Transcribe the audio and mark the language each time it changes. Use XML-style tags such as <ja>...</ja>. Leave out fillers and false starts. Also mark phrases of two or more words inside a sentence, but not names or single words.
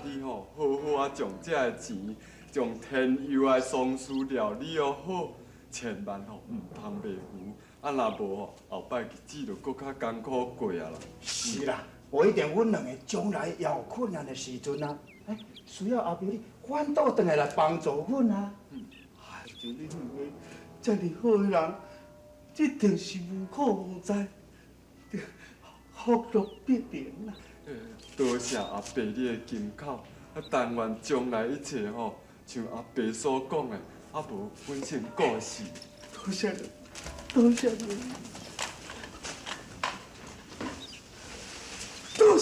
<nan>你吼好好将这个钱，将天佑的丧事料理好，千万吼唔通袂糊。若无吼，后摆日子就搁较艰苦过啊啦。是啦，不一定阮两个将来也有困难的时阵啊，需要后壁你反倒回来帮助阮啊。就恁两个遮尔好的人，一定是无苦无灾，福禄必连啦。多谢阿伯你的金口，但愿将来一切吼，像阿伯所讲的，无阮先过世。多谢你，多谢你，多</nan>